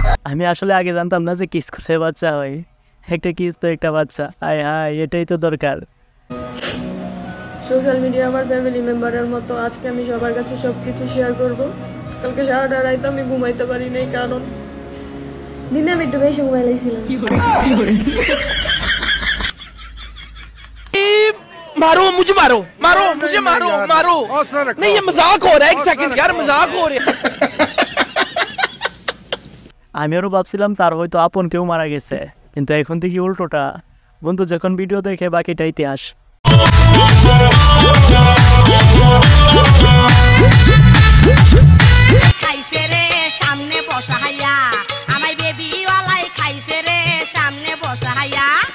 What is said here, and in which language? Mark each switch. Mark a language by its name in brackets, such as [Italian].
[Bangla] আমি আসলে আগে জানতাম না যে কিস করলে বাচ্চা হয়। একটা কিস তো একটা বাচ্চা, আয় হায়, এটাই তো দরকার। সোশ্যাল মিডিয়া আমার ফ্যামিলি মেম্বারের মতো। আজকে আমি সবার কাছে সবকিছু শেয়ার করব। কালকে সারাটা রাত আমি ঘুমাইতে পারি নাই, কারণ দিনে আমি একটু বেশি ঘুমাই লাইছিলাম। [Hindi] मारो मुझे, मारो मारो मुझे, मारो मारो। नहीं ये मजाक हो रहा है, एक सेकंड यार, मजाक हो रहा है। [Bangla] আমি আরো ভাবছিলাম তার হয়তো আপন কেউ মারা গেছে, কিন্তু এখন দেখি উল্টোটা। বন্ধু যখন ভিডিও দেখে বাকিটা ইতিহাস। খাইছে রে সামনে বসা হাইয়া, আমার বেবি ওয়ালাই খাইছে রে সামনে বসা হাইয়া।